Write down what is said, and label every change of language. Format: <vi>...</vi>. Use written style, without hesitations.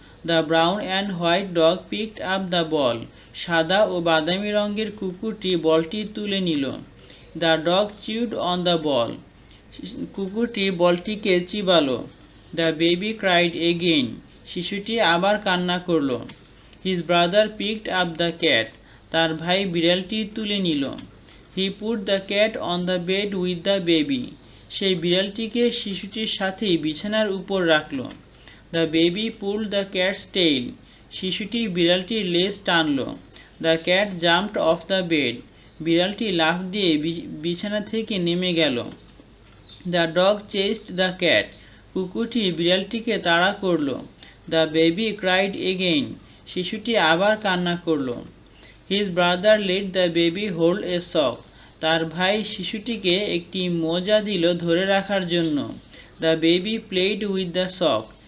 <en>The brown and white dog picked up the ball.</en> <bn>সাদা ও বাদামি রঙের কুকুরটি বলটি তুলে নিল।</bn> <en>The dog chewed on the ball.</en> <bn>কুকুরটি বলটিকে চিবালো।</bn> <en>The baby cried again.</en> <bn>শিশুটি আবার কান্না করল।</bn> <en>His brother picked up the cat.</en> <bn>তার ভাই বিড়ালটি তুলে নিল।</bn> <en>He put the cat on the bed with the baby.</en> <bn>সেই বিড়ালটিকে শিশুটির সাথেই বিছানার উপর রাখল।</bn> <en>The baby pulled the cat's tail.</en> <bn>শিশুটি বিড়ালটির লেজ টানল।</bn> <en>The cat jumped off the bed.</en> <bn>বিড়ালটি লাফ দিয়ে বিছানা থেকে নেমে গেল।</bn> <en>The dog chased the cat.</en> <bn>কুকুরটি বিড়ালটিকে তাড়া করল।</bn> <en>The baby cried again.</en> <bn>শিশুটি আবার কান্না করল।</bn> <en>His brother let the baby hold a sock.</en> <bn>তার ভাই শিশুটিকে একটি মোজা দিল ধরে রাখার জন্য।</bn> <en>The baby played with the sock.</en>